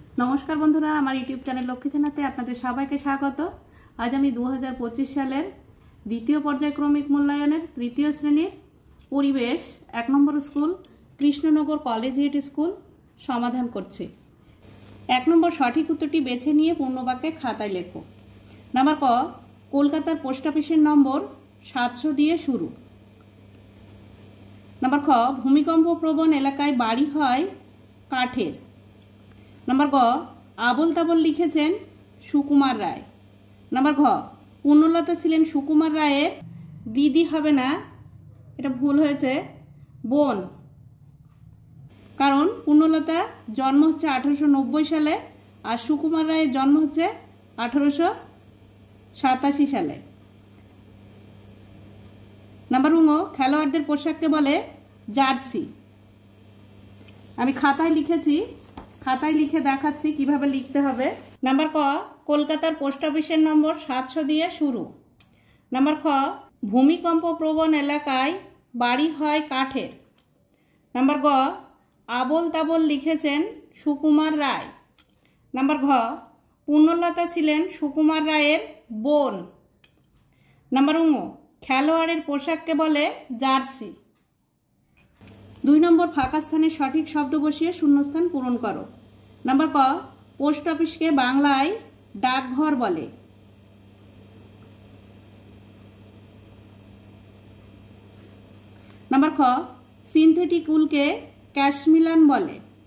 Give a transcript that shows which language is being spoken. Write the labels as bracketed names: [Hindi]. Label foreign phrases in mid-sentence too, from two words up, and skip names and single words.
[Bangla] নমস্কার বন্ধুরা আমার ইউটিউব চ্যানেল লক্ষ্মী সেনাতে আপনাদের সবাইকে স্বাগত। আজ আমি 2025 সালের দ্বিতীয় পর্যায়ক্রমিক মূল্যায়নের তৃতীয় শ্রেণীর পরিবেশ 1 নম্বর স্কুল কৃষ্ণনগর কলেজিয়েট স্কুল সমাধান করছি। 1 নম্বর সঠিক উত্তরটি বেছে নিয়ে পূর্ণবাক্যে খাতায় লেখো। নম্বর ক কলকাতার পোস্ট অফিসের নম্বর 700 দিয়ে শুরু। নম্বর খ ভূমিকম্প প্রবণ এলাকায় বাড়ি হয় কাঠের। নম্বর গ আবোল তাবোল লিখেছেন সুকুমার রায়। नम्बर घ পূর্ণলতা ছিলেন সুকুমার রায়ের দিদি হবে না, এটা ভুল হয়েছে, বোন। কারণ পূর্ণলতা জন্ম হচ্ছে 1890 সালে আর সুকুমার রায়ের জন্ম হচ্ছে 1887 সালে। नम्बर ङ খেলোয়াড়দের পোশাককে বলে জার্সি। আমি খাতায় লিখেছি, খাতায় লিখে দেখাচ্ছি কিভাবে লিখতে হবে। नम्बर क কলকাতার পোস্ট অফিসের নম্বর 700 দিয়ে শুরু। नम्बर ख ভূমিকম্প প্রবণ এলাকায় বাড়ি হয় কাঠের। नम्बर ग আবল তাবল লিখেছেন সুকুমার রায়। नम्बर ঘ পূর্ণলতা ছিলেন সুকুমার রায়ের বোন। नम्बर ङ খেলোয়াড়ের পোশাককে বলে জার্সি। 2 নম্বর ফাঁকা স্থানে সঠিক শব্দ বসিয়ে শূন্যস্থান পূরণ করো। नम्बर क পোস্ট অফিসকে বাংলায় ডাকঘর বলে। नम्बर ख সিনথেটিক উলকে ক্যাশমিলান বলে।